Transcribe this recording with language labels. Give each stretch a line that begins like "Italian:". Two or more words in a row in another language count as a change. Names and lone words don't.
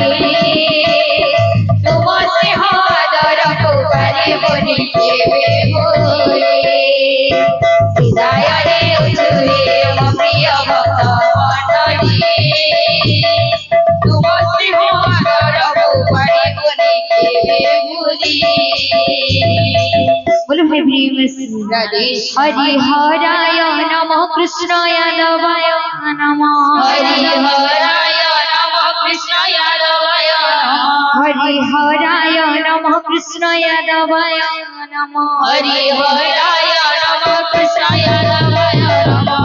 Odia: ତୁମ ସ୍ନେହ ଆଦରକୁ ପାରିବୁନି କେବେ ଭୁଲି ହୃଦୟରେ ଉଛୁଳେ ମୋ ପ୍ରିୟ ଭକ୍ତ ମଣ୍ଡଳୀ ତୁମ ସ୍ନେହ ଆଦରକୁ ପାରିବୁନି କେବେ ଭୁଲି
Hindi: बोलो हे प्रेम से
Sanskrit: हरि हराय नमः कृष्णाय यादवाय नमः हरिहराय नमः कृष्ण यादवाय नमः हरि हराय नमः कृष्णाय यादवाय नमः हरिहराय नमः कृष्ण यादवाय नमः